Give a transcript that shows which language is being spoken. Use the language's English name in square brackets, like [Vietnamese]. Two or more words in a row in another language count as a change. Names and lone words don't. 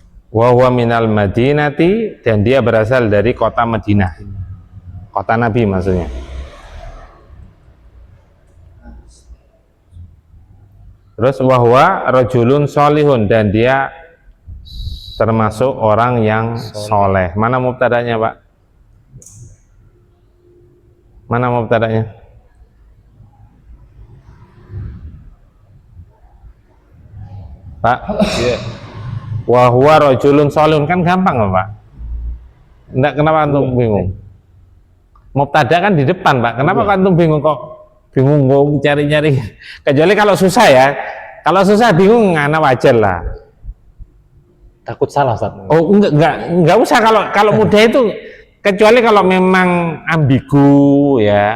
[Arabic] وهو من المدينة, [Indonesian] dan dia berasal dari kota Madinah. Kota Nabi maksudnya. Terus [Arabic] وهو رجل صالح, [Indonesian] dan dia termasuk orang yang soleh. Mana mubtadanya, Pak? Mana mubtadanya? Pak? [Arabic] وهو رجل صالح, [Indonesian] kan gampang, Pak. Enggak, kenapa antum bingung? Mubtada kan di depan, Pak. Kenapa antum bingung kok? Bingung cari-cari. Kecuali kalau susah ya. Kalau susah bingung, anak wajar lah. Takut salah, Ustaz. Oh, enggak usah kalau mudah itu, kecuali kalau memang ambigu ya.